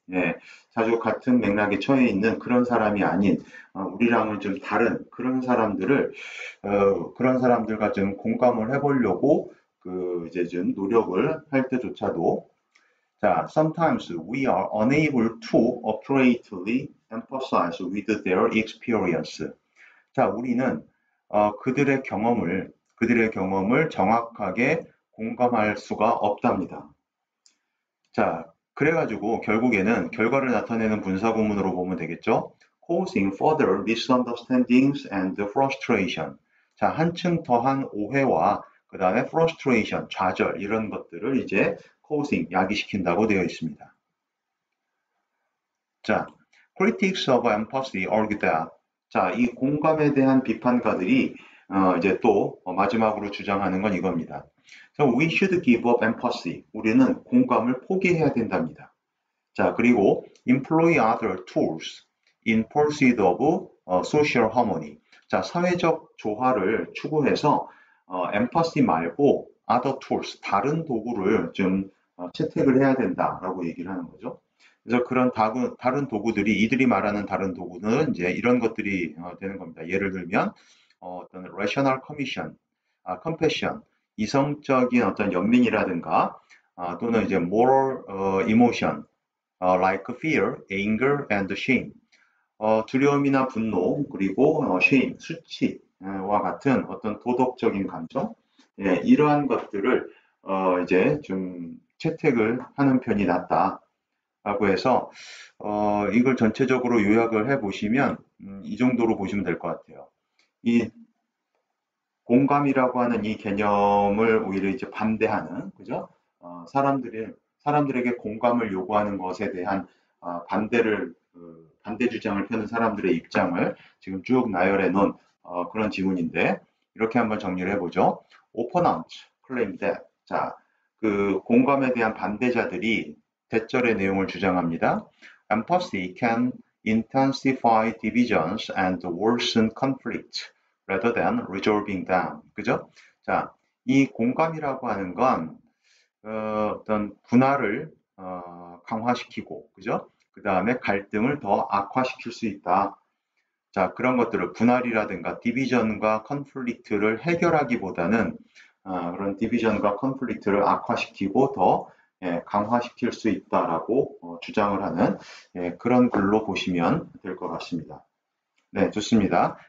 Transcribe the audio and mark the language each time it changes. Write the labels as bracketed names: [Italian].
[Korean] 예, 자주 같은 맥락에 처해 있는 그런 사람이 아닌 우리랑은 좀 다른 그런 사람들을 그런 사람들과 좀 공감을 해보려고 이제 좀 노력을 할 때조차도 자, [English] sometimes we are unable to appropriately emphasize with their experience. [Korean] 자, 우리는 그들의 경험을 정확하게 공감할 수가 없답니다. 자, 그래가지고 결국에는 결과를 나타내는 분사구문으로 보면 되겠죠? [English] Causing further misunderstandings and frustration. [Korean] 자, 한층 더한 오해와 그 다음에 frustration, 좌절 이런 것들을 이제 causing, 야기시킨다고 되어 있습니다. [English] 자, critics of empathy argue that. [Korean] 자, 이 공감에 대한 비판가들이 이제 또 마지막으로 주장하는 건 이겁니다. [English] So we should give up empathy. [Korean] 우리는 공감을 포기해야 된답니다. 자, 그리고 [English] employ other tools in pursuit of social harmony. [Korean] 자, 사회적 조화를 추구해서 empathy 말고 [English] other tools, [Korean] 다른 도구를 좀 채택을 해야 된다라고 얘기를 하는 거죠. 그래서 그런 다른 도구들이 이들이 말하는 다른 도구는 이제 이런 것들이 되는 겁니다. 예를 들면 어떤 [English] rational commission, compassion, [Korean] 이성적인 어떤 연민이라든가 또는 이제 [English] moral emotion, like fear, anger, and shame. [Korean] 두려움이나 분노 그리고 shame, 수치와 같은 어떤 도덕적인 감정, 예, 이러한 것들을 이제 좀 채택을 하는 편이 낫다라고 해서 이걸 전체적으로 요약을 해보시면 이 정도로 보시면 될 것 같아요. 이 공감이라고 하는 이 개념을 오히려 이제 반대하는, 그죠? 사람들에게 공감을 요구하는 것에 대한 반대 주장을 펴는 사람들의 입장을 지금 쭉 나열해 놓은 그런 지문인데, 이렇게 한번 정리를 해보죠. [English] Opponent claim that. [Korean] 자, 그 공감에 대한 반대자들이 대절의 내용을 주장합니다. [English] Empathy can intensify divisions and worsen conflict rather than resolving them. [Korean] 그죠? 자, 이 공감이라고 하는 건 어떤 분할을 강화시키고, 그죠? 그 다음에 갈등을 더 악화시킬 수 있다. 자, 그런 것들을 분할이라든가 디비전과 컨플릭트를 해결하기보다는 그런 디비전과 컨플릭트를 악화시키고 더 강화시킬 수 있다라고 주장을 하는 그런 글로 보시면 될 것 같습니다. 네, 좋습니다.